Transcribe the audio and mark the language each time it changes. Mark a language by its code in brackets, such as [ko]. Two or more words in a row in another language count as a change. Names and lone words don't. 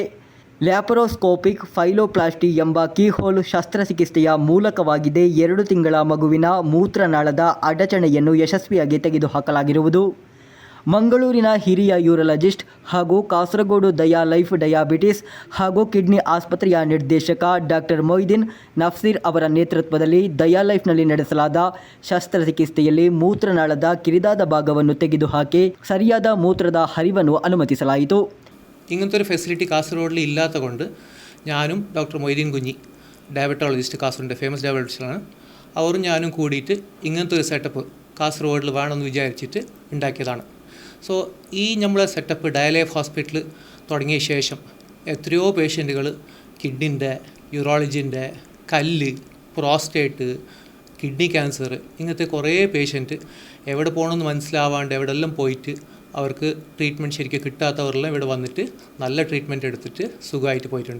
[en] laparoscopic pyeloplasty [kn] ಎಂಬ ಕೀಹೋಲ್ ಶಸ್ತ್ರಚಿಕಿತ್ಸೆಯ ಮೂಲಕವಾಗಿದೆ 2 ತಿಂಗಳ ಮಗುವಿನ ಮೂತ್ರನಾಳದ ಅಡಚಣೆಯನ್ನು ಯಶಸ್ವಿಯಾಗಿ ತೆಗೆದುಹಾಕಲಾಗಿರುವುದು. ಮಂಗಳೂರಿನ ಹಿರಿಯ ಯೂರಾಲಜಿಸ್ಟ್ ಹಾಗೂ ಕಾಸರಗೋಡು ದಯಾ ಲೈಫ್ ಡಯಾಬಿಟಿಸ್ ಹಾಗೂ ಕಿಡ್ನಿ ಆಸ್ಪತ್ರೆಯ ನಿರ್ದೇಶಕ ಡಾಕ್ಟರ್ ಮೊಯ್ದೀನ್ ನಫ್ಸೀರ್ ಅವರ ನೇತೃತ್ವದಲ್ಲಿ ದಯಾ ಲೈಫ್ನಲ್ಲಿ ನಡೆಸಲಾದ ಶಸ್ತ್ರಚಿಕಿತ್ಸೆಯಲ್ಲಿ ಮೂತ್ರನಾಳದ ಕಿರಿದಾದ ഭാഗವನ್ನು തെಗೆದುಹಾಕಿ ಸರಿಯಾದ മൂത്ರದ ಹರಿವನ್ನು ಅನುಮತಿಸಲಾಯಿತು. [ml] ഇങ്ങനത്തെ ഒരു ഫെസിലിറ്റി കാസർഗോഡിൽ ഇല്ലാത്ത കൊണ്ട് ഞാനും ഡോക്ടർ മൊയ്തീൻ കുഞ്ഞി ഡയബറ്റോളജിസ്റ്റ് കാസർഗോഡിൻ്റെ ഫേമസ് ഡയബറ്റോളജിസ്റ്റാണ് അവരും ഞാനും കൂടിയിട്ട് ഇങ്ങനത്തെ ഒരു സെറ്റപ്പ് കാസർഗോഡിൽ വേണമെന്ന് വിചാരിച്ചിട്ട് ഉണ്ടാക്കിയതാണ്. സോ ഈ നമ്മളെ സെറ്റപ്പ് ഡയ ലൈഫ് ഹോസ്പിറ്റൽ തുടങ്ങിയ ശേഷം എത്രയോ പേഷ്യൻറ്റുകൾ കിഡ്നിൻ്റെ യൂറോളജിൻ്റെ കല്ല് [en] prostate kidney cancer [ml] ഇങ്ങനത്തെ കുറേ പേഷ്യൻറ്റ് എവിടെ പോകണമെന്ന് മനസ്സിലാവാണ്ട് എവിടെയെല്ലാം പോയിട്ട് അവർക്ക് ട്രീറ്റ്മെൻറ്റ് ശരിക്കും കിട്ടാത്തവരെല്ലാം ഇവിടെ വന്നിട്ട് നല്ല ട്രീറ്റ്മെൻറ്റ് എടുത്തിട്ട് സുഖമായിട്ട് പോയിട്ടുണ്ട്.